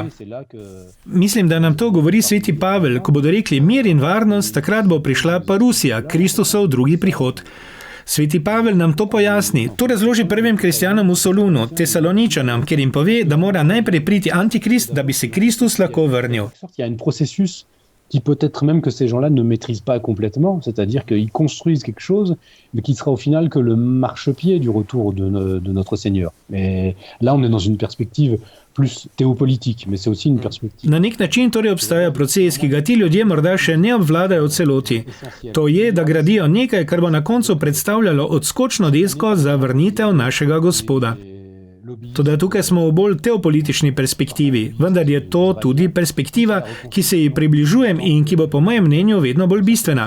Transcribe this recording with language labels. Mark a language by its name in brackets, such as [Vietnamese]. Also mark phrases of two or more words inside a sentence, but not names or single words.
[Slovenian] Mislim, da nam to govori sveti Pavel, ko bodo rekli mir in varnost, takrat bo prišla pa Rusija, Kristusov drugi prihod. Sveti Pavel nam to pojasni. To razloži prvim kristjanom v Solunu, Tesaloničanom, kjer jim pove, da mora najprej priti antikrist, da bi se Kristus lahko vrnil. [French] Qui peut-être même que ces gens-là ne maîtrisent pas complètement, c'est-à-dire qu'ils construisent quelque chose, mais qui sera au final que le marchepied du retour de notre Seigneur. Mais là, on est dans une perspective plus théopolitique, mais c'est aussi une perspective. [Slovenian] Na nek način torej obstaja proces, ki ga ti ljudje morda še ne obvladajo v celoti. To je, da gradijo nekaj, kar bo na koncu predstavljalo odskočno desko za vrnitev našega Gospoda. Toda tukaj smo v bolj teopolitični perspektivi, vendar je to tudi perspektiva, ki se ji približujem in ki bo po mojem mnenju vedno bolj bistvena.